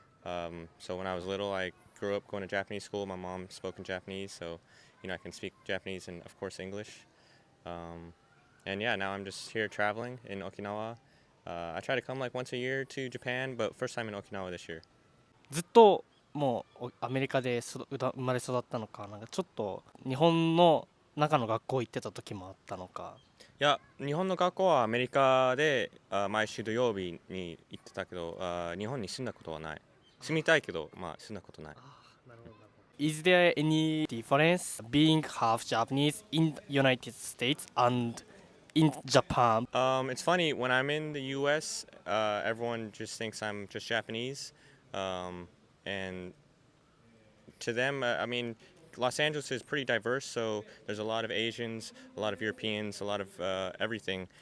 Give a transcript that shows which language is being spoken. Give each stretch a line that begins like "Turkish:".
English: So when I was little, I grew up going to Japanese school. My mom spoke in Japanese, so I can speak Japanese and of course English. And yeah, now I'm just here traveling in Okinawa. I try to come like once a year to Japan, but first time in Okinawa this year.
Japanese: ずっともうアメリカで生まれ育ったのか、なんかちょっと日本の中の学校行ってた時もあったのか。いや、日本の学校はアメリカで毎週土曜日に行ってたけど、日本に住んだことはない。住みたいけど、住んだことない。
English: Is there any difference being half Japanese in the United States and in Japan? It's funny, when I'm in the US, everyone just thinks I'm just Japanese. And to them, I mean, Los Angeles is pretty diverse, so there's a lot of Asians, a lot of Europeans, a lot of everything.